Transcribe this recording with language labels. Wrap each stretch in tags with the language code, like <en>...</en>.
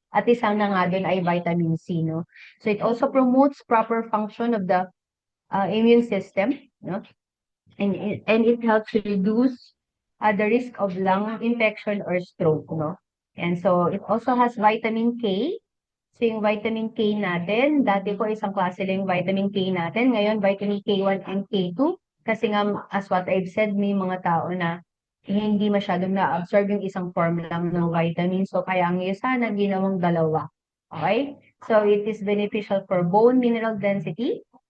<tl>At isang na nga dun ay vitamin C, no?</tl> <en>So, it also promotes proper function of the immune system, no? And it helps reduce the risk of lung infection or stroke, no? And so, it also has vitamin K.</en> <tl>So, yung vitamin K natin, dati po isang klase lang yung vitamin K natin. Ngayon, vitamin K1 and K2. Kasi nga,</tl> <en>as what I've said,</en> <tl>may mga tao na hindi masyadong na-absorb yung isang form lang ng vitamin. So, kaya ang sana ginawang dalawa.</tl> <en>Okay? So, it is beneficial for bone mineral density.</en>